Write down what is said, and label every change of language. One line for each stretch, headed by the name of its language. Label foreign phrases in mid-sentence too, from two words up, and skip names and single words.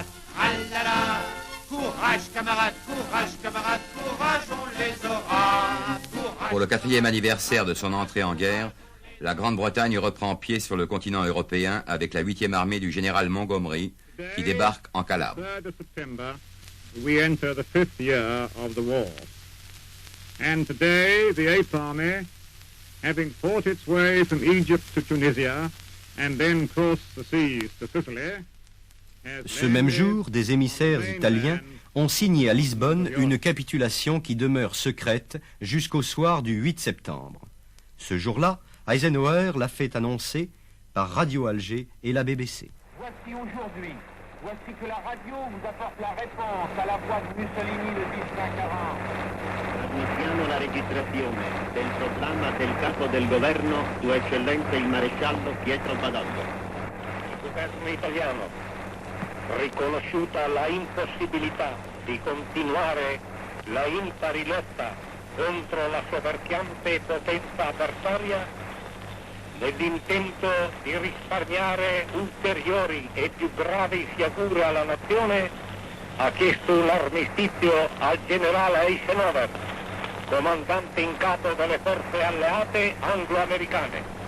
French: Ah là là. Courage camarades, courage camarades, courage on les aura. Courage. Pour le 4e anniversaire de son entrée en guerre, la Grande-Bretagne reprend pied sur le continent européen avec la 8e armée du général Montgomery qui débarque en Calabre.
English: 3rd of September, we enter the 5th year of the war. And today, the 8th Army, having fought its way from Egypt to Tunisia and then crossed the seas to Sicily,
French: Ce même jour, des émissaires italiens ont signé à Lisbonne une capitulation qui demeure secrète jusqu'au soir du 8 septembre. Ce jour-là, Eisenhower l'a fait annoncer par Radio Alger et la BBC. Voici aujourd'hui, voici que la radio vous apporte la réponse à la voix de Mussolini le 10 40.
Italian: Trasmettiamo la registrazione del proclama del capo del governo, Sua Eccellenza il Maresciallo Pietro Badoglio. Il governo italiano, riconosciuta la impossibilità di continuare la impari lotta contro la soverchiante potenza avversaria, nell'intento di risparmiare ulteriori e più gravi sciagure alla nazione, ha chiesto un armistizio al generale Eisenhower, comandante in capo delle forze alleate anglo-americane.